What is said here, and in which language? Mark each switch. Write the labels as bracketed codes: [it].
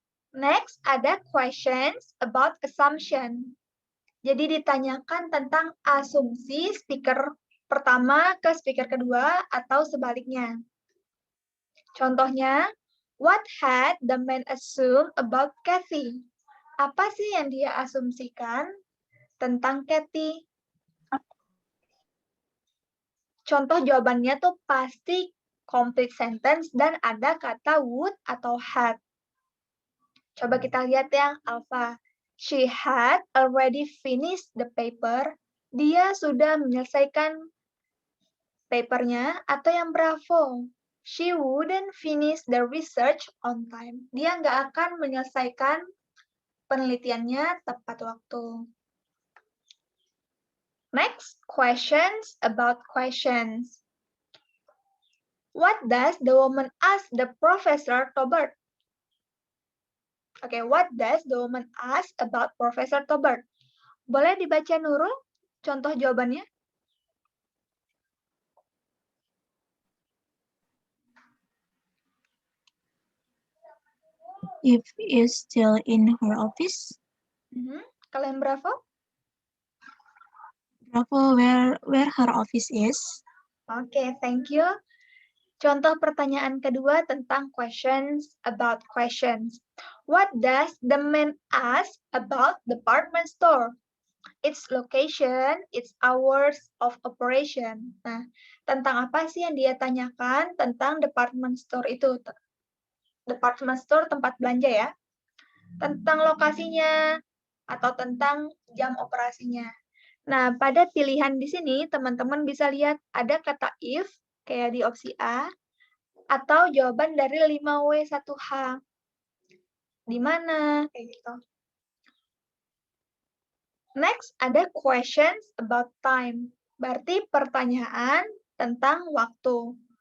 [en] Next, [id] ada [en] questions about assumption. [id] Jadi ditanyakan tentang asumsi speaker pertama ke speaker kedua atau sebaliknya. Contohnya, [en] what had the man assumed about Kathy? [id] Apa sih yang dia asumsikan tentang Kathy? Contoh jawabannya tuh pasti complete sentence dan ada kata would atau had. Coba kita lihat yang Alpha. [en] She had already finished the paper. [id] Dia sudah menyelesaikan papernya. Atau yang Bravo. [en] She wouldn't finish the research on time. [id] Dia nggak akan menyelesaikan penelitiannya tepat waktu. [en] Next, questions about questions. What does the woman ask the Professor Tobert? Oke, what does the woman ask about Professor Tobert? [id] Boleh dibaca Nurul contoh jawabannya? [en] If is still in her office. [id] Kalian Bravo? [en] Bravo, where her office is. [id] Oke, [en] thank you. [id] Contoh pertanyaan kedua tentang [en] questions about questions. What does the man ask about department store? Its location, its hours of operation. [id] Nah, tentang apa sih yang dia tanyakan tentang department store itu? Department store tempat belanja ya. Tentang lokasinya atau tentang jam operasinya. Nah, pada pilihan di sini teman-teman bisa lihat ada kata if kayak di opsi A atau jawaban dari 5W1H. Di mana? Kayak gitu. [en] Next, [id] ada [en] questions about time. [id] Berarti pertanyaan tentang waktu.